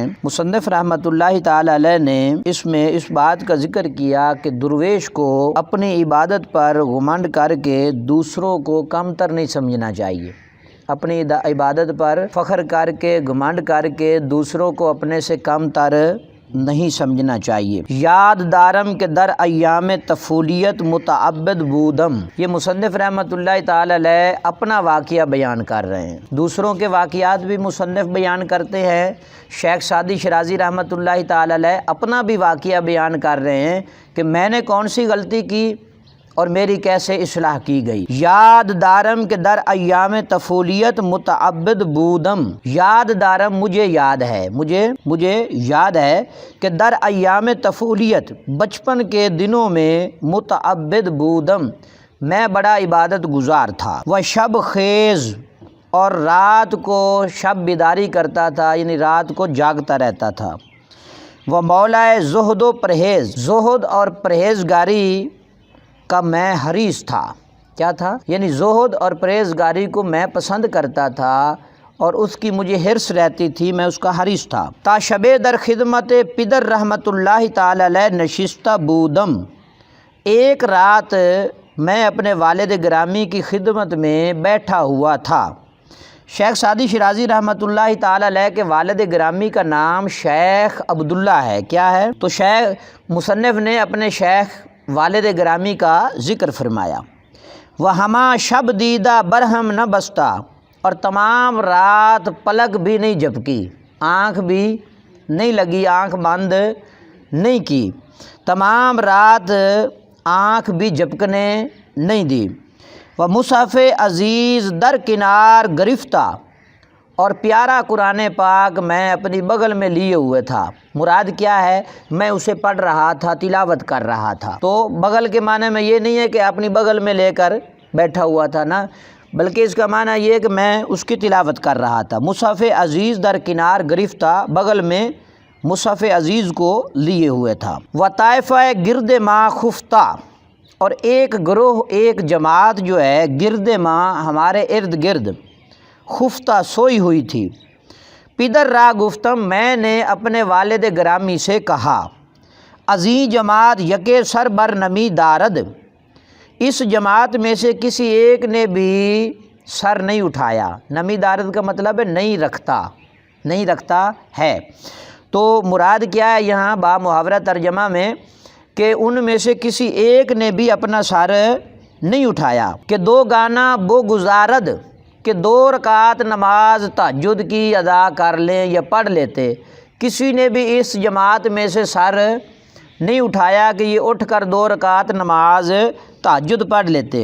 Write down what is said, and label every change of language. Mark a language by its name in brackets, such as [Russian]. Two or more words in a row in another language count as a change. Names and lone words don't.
[Urdu] مصنف رحمۃ اللہ تعالی علیہ نے اس میں اس بات کا ذکر کیا کہ درویش کو اپنی عبادت پر گھمنڈ کر کے دوسروں کو کم تر نہیں سمجھنا چاہیے۔ اپنی عبادت پر فخر کر کے گھمنڈ کر کے دوسروں کو اپنے سے کم تر نہیں سمجھنا چاہیے۔ [Persian] یاد دارم کے در ایام طفولیت متعبد بودم، [Urdu] یہ مصنف رحمۃ اللہ تعالی علیہ اپنا واقعہ بیان کر رہے ہیں۔ دوسروں کے واقعات بھی مصنف بیان کرتے ہیں۔ شیخ سعدی شرازی رحمۃ اللہ تعالی علیہ اپنا بھی واقعہ بیان کر رہے ہیں کہ میں نے کون سی غلطی کی اور میری کیسے اصلاح کی گئی۔ [Persian] یاد دارم کے در ایام طفولیت متعبد بودم، یاد دارم [Urdu] مجھے یاد ہے، مجھے یاد ہے کہ [Persian] در ایام طفولیت [Urdu] بچپن کے دنوں میں [Persian] متعبد بودم [Urdu] میں بڑا عبادت گزار تھا۔ وہ [Persian] شب خیز، [Urdu] اور رات کو شب بیداری کرتا تھا، یعنی رات کو جاگتا رہتا تھا۔ وہ [Persian] مولائے زہد و پرہیز، [Urdu] زہد اور پرہیزگاری کا میں حریص تھا۔ کیا تھا؟ یعنی زہد اور پرہیزگاری کو میں پسند کرتا تھا اور اس کی مجھے حرص رہتی تھی، میں اس کا حریص تھا۔ [Persian] تا شب در خدمت پدر رحمۃ اللہ تعالی علیہ نشستہ بودم، [Urdu] ایک رات میں اپنے والد گرامی کی خدمت میں بیٹھا ہوا تھا۔ شیخ سعدی شرازی رحمۃ اللہ تعالی علیہ کے والد گرامی کا نام شیخ عبداللہ ہے۔ کیا ہے؟ تو شیخ مصنف نے اپنے شیخ والد گرامی کا ذکر فرمایا۔ وہ [Persian] ہما شب دیدہ برہم نہ بستہ، [Urdu] اور تمام رات پلک بھی نہیں جھپکی، آنکھ بھی نہیں لگی، آنکھ بند نہیں کی، تمام رات آنکھ بھی جھپکنے نہیں دی۔ وہ [Persian] مصحف عزیز در کنار گرفتہ، [Urdu] اور پیارا قرآن پاک میں اپنی بغل میں لیے ہوئے تھا۔ مراد کیا ہے؟ میں اسے پڑھ رہا تھا، تلاوت کر رہا تھا۔ تو بغل کے معنی میں یہ نہیں ہے کہ اپنی بغل میں لے کر بیٹھا ہوا تھا نا، بلکہ اس کا معنی یہ ہے کہ میں اس کی تلاوت کر رہا تھا۔ [Persian] مصحف عزیز در کنار گرفتہ، [Urdu] بغل میں مصحف عزیز کو لیے ہوئے تھا۔ [Persian] و طائفہ گرد ما خفتہ، [Urdu] اور ایک گروہ، ایک جماعت جو ہے [Persian] گرد ما [Urdu] ہمارے ارد گرد، خفتہ سوئی ہوئی تھی۔ [Persian] پدر را گفتم، [Urdu] میں نے اپنے والد گرامی سے کہا، [Persian] ازیں جماعت یکے سر بر نمی دارد، [Urdu] اس جماعت میں سے کسی ایک نے بھی سر نہیں اٹھایا۔ [Persian] نمی دارد [Urdu] کا مطلب ہے نہیں رکھتا ہے۔ تو مراد کیا ہے یہاں با محاورہ ترجمہ میں کہ ان میں سے کسی ایک نے بھی اپنا سر نہیں اٹھایا۔ [Persian] کہ دو گانا بو گزارد، [Urdu] کہ 2 رکعت نماز تہجد کی ادا کر لیں یا پڑھ لیتے، کسی نے بھی اس جماعت میں سے سر نہیں اٹھایا کہ یہ اٹھ کر 2 رکعت نماز تہجد پڑھ لیتے۔